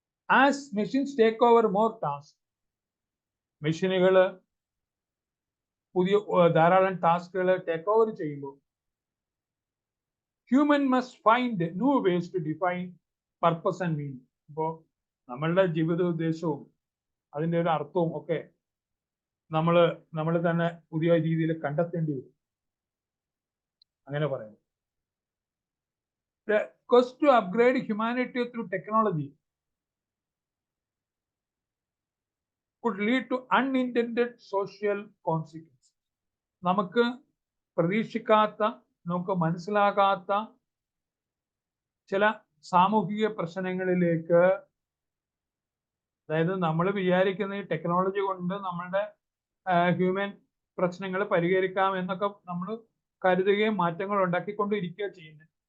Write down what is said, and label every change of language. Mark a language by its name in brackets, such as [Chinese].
[English] as machines take over more task, [Malayalam] മെഷീനുകൾ പുതിയ ധാരാളം ടാസ്കുകൾ ടേക്ക് ഓവർ ചെയ്യുമ്പോൾ [English] Human must find new ways to define purpose and meaning. [Malayalam] ഇപ്പോൾ നമ്മളുടെ ജീവിത ഉദ്ദേശവും അതിൻ്റെ ഒരു അർത്ഥവും ഒക്കെ നമ്മൾ തന്നെ പുതിയ രീതിയിൽ കണ്ടെത്തേണ്ടി വരും. അങ്ങനെ പറയുന്നു. [English] The quest to upgrade humanity through technology could lead to unintended social consequences. [Malayalam] നമുക്ക് പ്രതീക്ഷിക്കാത്ത, നമുക്ക് മനസ്സിലാകാത്ത ചില സാമൂഹിക പ്രശ്നങ്ങളിലേക്ക്, അതായത് നമ്മൾ വിചാരിക്കുന്ന ഈ ടെക്നോളജി കൊണ്ട് നമ്മളുടെ ഹ്യൂമൻ പ്രശ്നങ്ങൾ പരിഹരിക്കാം എന്നൊക്കെ നമ്മൾ കരുതുകയും മാറ്റങ്ങൾ ഉണ്ടാക്കിക്കൊണ്ടിരിക്കുകയോ ചെയ്യുന്നത്.